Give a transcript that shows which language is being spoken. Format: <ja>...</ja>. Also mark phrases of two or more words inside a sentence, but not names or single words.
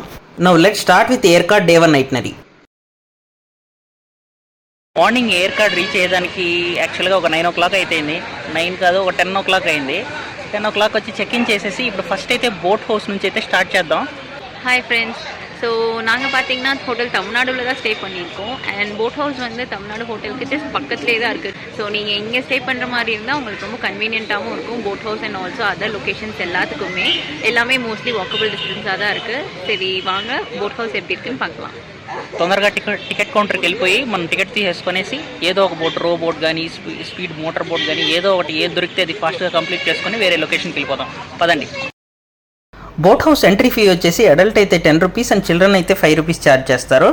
<en>now let's start with Yercaud day 1 itinerary.</en> <te>మార్నింగ్ ఎయిర్ కార్డ్ రీచ్ అయ్యేదానికి యాక్చువల్గా ఒక</te> <en>9 o'clock</en> <te>అయిపోయింది. 9 కాదు, ఒక</te> <en>10 o'clock</en> <te>అయింది.</te> <en>10 o'clock</en> <te>వచ్చి</te> <en>check in</en> <te>చేసేసి ఇప్పుడు ఫస్ట్ అయితే</te> <en>boat house</en> <te>నుంచి అయితే స్టార్ట్ చేద్దాం.</te> <en>hi friends,</en> <ta>ஸோ நாங்கள் பார்த்தீங்கன்னா ஹோட்டல் தமிழ்நாடுல தான்</ta> <en>stay.</en> <ta>அண்ட்</ta> <en>boat house</en> <ta>வந்து தமிழ்நாடு ஹோட்டலுக்கு ஜஸ்ட் பக்கத்துலேயே தான் இருக்குது. ஸோ நீங்கள் இங்கே ஸ்டே பண்ணுற மாதிரி இருந்தால் உங்களுக்கு ரொம்ப கன்வீனியண்ட்டாகவும் இருக்கும்.</ta> <en>boat house and also other locations</en> <ta>எல்லாமே</ta> <en>mostly walkable distance</en> <ta>தான் இருக்குது. சரி வாங்க</ta> <en>boat house</en> <ta>எப்படி இருக்குன்னு பார்க்கலாம்.</ta> <te>తొందరగా టికెట్ కౌంటర్కి వెళ్ళిపోయి మనం టికెట్ తీసేసుకునేసి ఏదో ఒక బోట్, రో బోట్ కానీ</te> <en>speed motor boat</en> <te>కానీ ఏదో ఒకటి ఏది దొరికితే అది ఫాస్ట్గా కంప్లీట్ చేసుకొని వేరే లొకేషన్కి వెళ్ళిపోదాం. పదండి.</te> <en>boat house entry fee</en> <te>వచ్చేసి అడల్ట్ అయితే</te> <en>10 rupees</en> <te>అండ్ చిల్డ్రన్ అయితే</te> <en>5 rupees</en> <te>ఛార్జ్ చేస్తారు.</te>